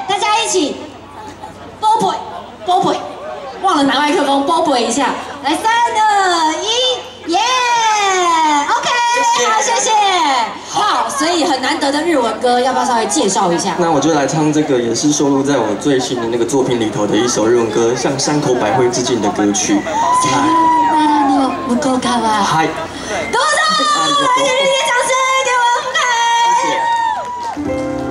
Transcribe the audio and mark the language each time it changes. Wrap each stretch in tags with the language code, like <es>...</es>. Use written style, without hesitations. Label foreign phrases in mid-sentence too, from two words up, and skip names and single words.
<zh>大家一起。波波，忘了拿麦克风，波波一下，来3、2、1，耶 ！OK。 好，谢谢。好，所以很难得的日文歌，要不要稍微介绍一下？那我就来唱这个，也是收录在我最新的那个作品里头的一首日文歌，向山口百惠致敬的歌曲。</zh> <ja>向こう側。嗨，どうぞ，</ja> <zh>热烈掌声给我们福凯。</zh>